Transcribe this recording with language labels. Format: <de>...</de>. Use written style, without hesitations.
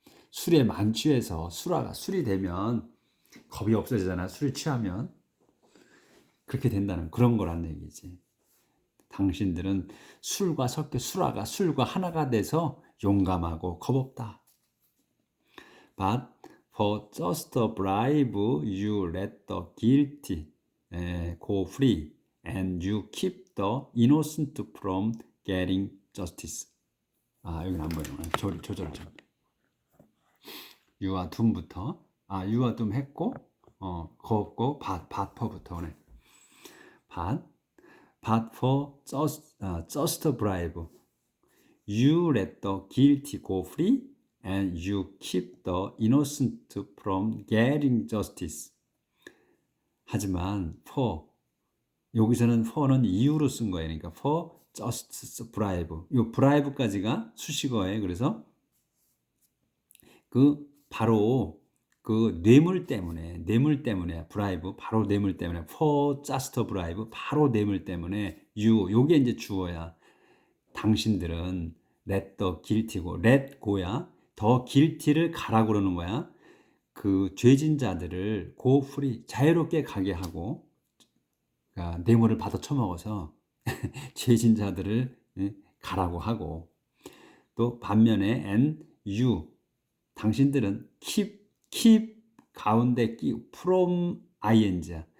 <ko>술에 만취해서 술이 되면 겁이 없어지잖아. 술이 취하면 그렇게 된다는 그런 거란 얘기지. 당신들은 술과 하나가 돼서 용감하고 겁없다.</ko> <en>But for just a bribe, you let the guilty go free, and you keep the innocent from getting justice.</en> <ko>여기는 안 보이는 조절 좀. 유아 둠부터. 유아 둠 했고, 겁없고, fat부터 오네.</ko> <en>But for just a bribe, you let the guilty go free, and you keep the innocent from getting justice.</en> <ko>하지만 for 여기서는 for는 이유로 쓴 거예요. 그러니까</ko> <en>for just bribe.</en> <ko>이 bribe까지가 수식어예요. 그래서 바로 뇌물 때문에 bribe 바로 뇌물 때문에</ko> <en>for just a bribe</en> <ko>바로 뇌물 때문에 요게 이제 주어야. 당신들은</ko> <en>let the guilty</en> <ko>고</ko> <en>let go</en> <ko>야. 더 guilty를 가라고 그러는 거야. 죄진 자들을</ko> <en>go free</en> <ko>자유롭게 가게 하고 뇌물을 받아 처먹어서 죄진 자들을 가라고 하고 또 반면에</ko> <en>and you</en> <ko>당신들은 keep 가운데</ko> <en>from ing</en> <ko>야.</ko>